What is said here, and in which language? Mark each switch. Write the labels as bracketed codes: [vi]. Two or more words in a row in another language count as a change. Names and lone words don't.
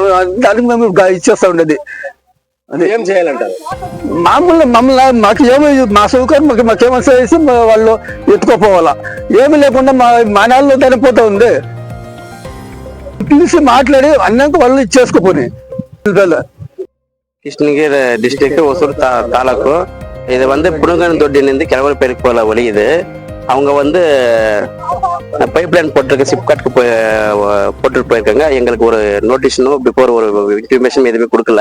[te] దానికి మేము ఇచ్చేస్తా ఉండేది. ఏం చేయాలంటారు? మమ్మల్ని మాకు ఏమి మా సౌకర్యం మాకేమో చేసి వాళ్ళు ఎత్తుకోపోవాలా. ఏమి లేకుండా మా నాళ్ళు చనిపోతా ఉంది. పిలిచి మాట్లాడి అన్నాక వాళ్ళు ఇచ్చేసుకోపోయి. [ta] கிருஷ்ணகிரி டிஸ்ட்ரிக்ட் ஒசூர் தாலுக்கு இது புனுகன் தொட்டிலிருந்து கிழவரப்பேருக்கு போல வழி. இது அவங்க [en] pipe line [ta] போட்டிருக்க சிப்காட்க்கு போட்டுட்டு போயிருக்காங்க. எங்களுக்கு ஒரு நோட்டீஸனும் பிஃபோர் ஒரு இன்ஃபர்மேஷன் எதுவுமே கொடுக்கல.